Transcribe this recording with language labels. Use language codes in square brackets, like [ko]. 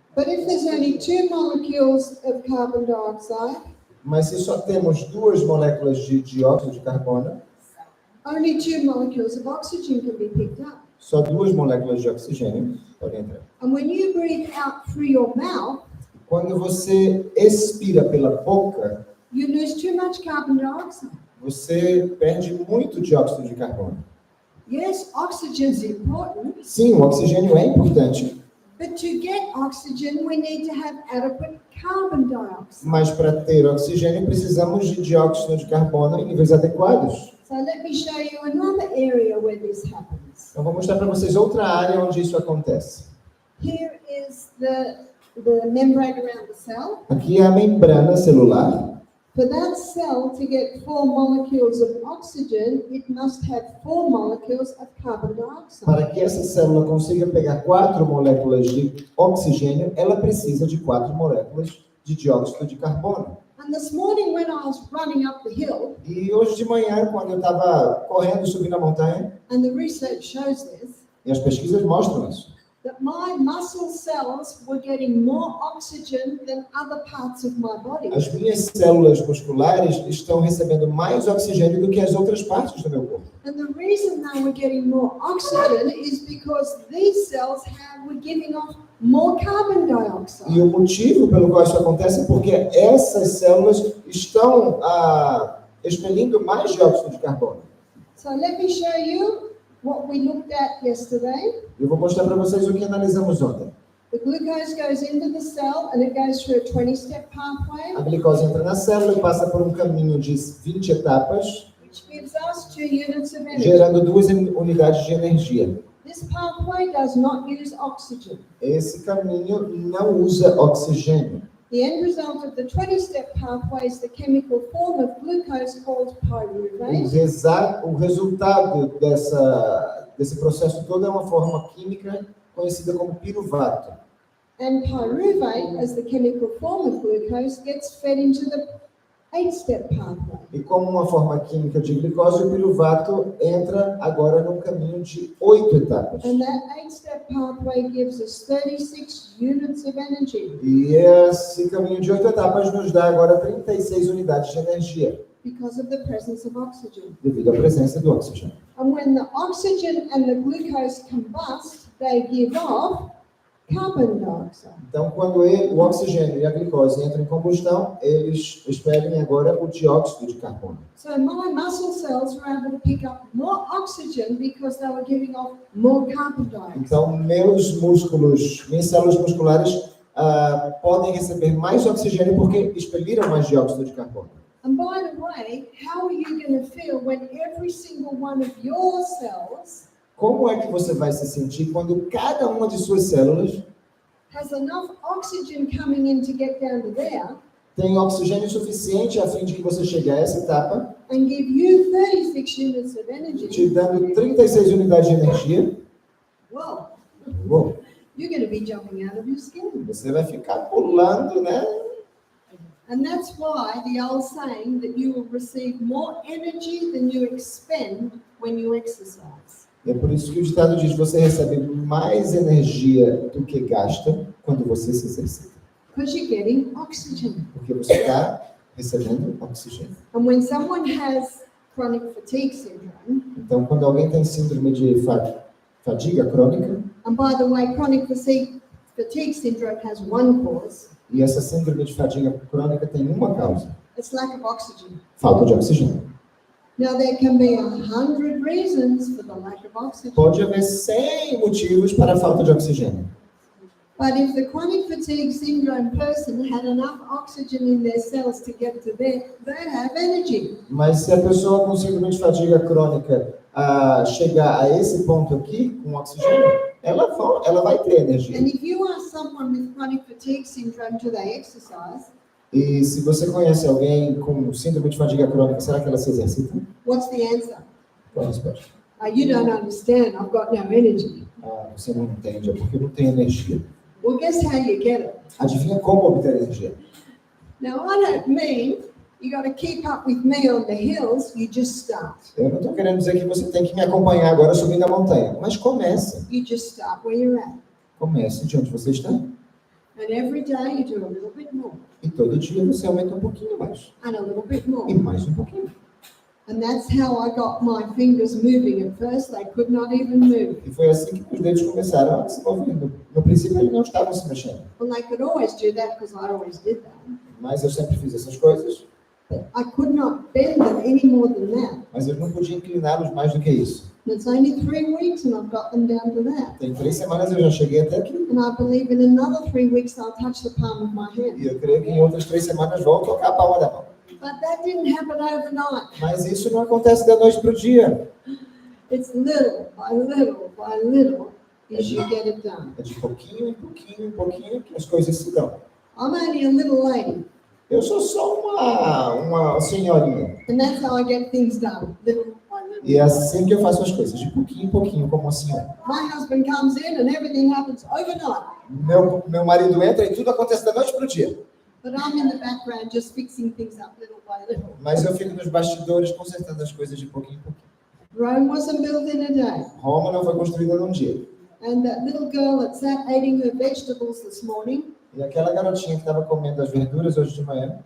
[en] But if there's only 2 molecules of carbon dioxide, [pt] Mas se só temos 2 moléculas de dióxido de carbono, [en] only 2 molecules of oxygen can be picked up. [pt] só 2 moléculas de oxigênio podem entrar. [en] And when you breathe out through your mouth, [pt] Quando você expira pela boca, [en] you lose too much carbon dioxide. [pt] você perde muito dióxido de carbono. [en] Yes, oxygen is important, [pt] Sim, o oxigênio é importante, [en] but to get oxygen, we need to have adequate carbon dioxide. [pt] mas para ter oxigênio precisamos de dióxido de carbono em níveis adequados. [en] So let me show you another area where this happens. [pt] Então vou mostrar para vocês outra área onde isso acontece. [en] Here is the membrane around the cell. [pt] Aqui é a membrana celular. [en] For that cell to get 4 molecules of oxygen, it must have 4 molecules of carbon dioxide. [pt] Para que essa célula consiga pegar 4 moléculas de oxigênio, ela precisa de 4 moléculas de dióxido de carbono. [en] And this morning when I was running up the hill, [pt] E hoje de manhã, quando eu estava correndo, subindo a montanha, [en] and the research shows this, [pt] e as pesquisas mostram isso, [en] that my muscle cells were getting more oxygen than other parts of my body. [pt] as minhas células musculares estão recebendo mais oxigênio do que as outras partes do meu corpo. [en] And the reason they were getting more oxygen is because these cells were giving off more carbon dioxide. [pt] E o motivo pelo qual isso acontece é porque essas células estão expelindo mais dióxido de carbono. [en] So let me show you what we looked at yesterday. [pt] Eu vou mostrar para vocês o que analisamos ontem. [en] The glucose goes into the cell and it goes through a 20-step pathway, [pt] A glicose entra na célula e passa por um caminho de 20 etapas, [en] which gives us 2 units of energy. [pt] gerando 2 unidades de energia. [en] This pathway does not use oxygen. [pt] Esse caminho não usa oxigênio. [en] The end result of the 20-step pathway is the chemical form of glucose called pyruvate. [pt] O resultado desse processo todo é uma forma química conhecida como piruvato. [en] And pyruvate, as the chemical form of glucose, gets fed into the 8-step pathway. [pt] E como uma forma química de glicose, o piruvato entra agora num caminho de 8 etapas. [en] And that 8-step pathway gives us 36 units of energy [pt] E esse caminho de 8 etapas nos dá agora 36 unidades de energia, [en] because of the presence of oxygen. [pt] devido à presença do oxigênio. [en] And when the oxygen and the glucose combust, they give off carbon dioxide. [pt] Então, quando o oxigênio e a glicose entram em combustão, eles expelem agora o dióxido de carbono. [en] So my muscle cells were able to pick up more oxygen because they were giving off more carbon dioxide. [pt] Então, minhas células musculares podem receber mais oxigênio porque expeliram mais dióxido de carbono. [en] And by the way, how are you going to feel when every single one of your cells [pt] Como é que você vai se sentir quando cada uma de suas células [en] has enough oxygen coming in to get down to there [pt] tem oxigênio suficiente a fim de que você chegue a essa etapa, [en] and give you 36 units of energy? [pt] te dando 36 unidades de energia? [en] Whoa, [pt] Uou, [en] you're going to be jumping out of your skin. [pt] você vai ficar pulando, né? [en] And that's why the old saying that you will receive more energy than you expend when you exercise. [pt] É por isso que o ditado diz: você recebe mais energia do que gasta quando você se exercita. [en] Because you're getting oxygen. [pt] Porque você está recebendo oxigênio. [en] And when someone has chronic fatigue syndrome, [pt] Então, quando alguém tem síndrome de fadiga crônica, [en] and by the way, chronic fatigue syndrome has one cause, [pt] e essa síndrome de fadiga crônica tem uma causa: [en] it's lack of oxygen. [pt] falta de oxigênio. [en] Now, there can be 100 reasons for the lack of oxygen. [pt] Pode haver 100 motivos para a falta de oxigênio. [en] But if the chronic fatigue syndrome person had enough oxygen in their cells to get to there, they'd have energy. [pt] Mas se a pessoa com síndrome de fadiga crônica a chegar a esse ponto aqui, com oxigênio, ela vai ter energia. [en] And if you ask someone with chronic fatigue syndrome, do they exercise? [pt] E se você conhece alguém com síndrome de fadiga crônica, será que ela se exercita? [en] What's the answer? [pt] Qual a resposta? [en] You don't understand. I've got no energy. [pt] Você não entende, é porque não tem energia. [en] Well, guess how you get it? [pt] Adivinha como obter energia? [en] Now, I don't mean you got to keep up with me on the hills. You just start. [pt] Eu não estou querendo dizer que você tem que me acompanhar agora subindo a montanha, mas comece. [en] You just start where you're at. [pt] Comece de onde você está. [en] And every day you do a little bit more. [pt] E todo dia você aumenta um pouquinho mais. [en] And a little bit more. [pt] E mais um pouquinho. [en] And that's how I got my fingers moving. At first, they could not even move. [pt] E foi assim que os dedos começaram a se mover. No princípio, eles não estavam se mexendo. [en] Well, they could always do that because I always did that. [pt] Mas eu sempre fiz essas coisas. [en] But I could not bend them any more than that. [pt] Mas eu não podia incliná-los mais do que isso. [en] And it's only 3 weeks and I've got them down to that. [pt] Tem 3 semanas eu já cheguei até aqui. [en] And I believe in another 3 weeks I'll touch the palm of my hand. [pt] E eu creio que em outras 3 semanas vou tocar a palma da mão. [en] But that didn't happen overnight. [pt] Mas isso não acontece da noite para o dia. [en] It's little by little as you get it done. [pt] É de pouquinho em pouquinho em pouquinho que as coisas se dão. [en] I'm only a little lady. [pt] Eu sou só uma senhorinha. [en] And that's how I get things done, little by little. [pt] E é assim que eu faço as coisas, de pouquinho em pouquinho, como uma senhora. [en] My husband comes in and everything happens overnight. [pt] Meu marido entra e tudo acontece da noite para o dia. [en] But I'm in the background just fixing things up little by little. [pt] Mas eu fico nos bastidores consertando as coisas de pouquinho em pouquinho. [en] Rome wasn't built in a day. [pt] Roma não foi construída num dia. [en] And that little girl that sat eating her vegetables this morning, [pt] E aquela garotinha que estava comendo as verduras hoje de manhã,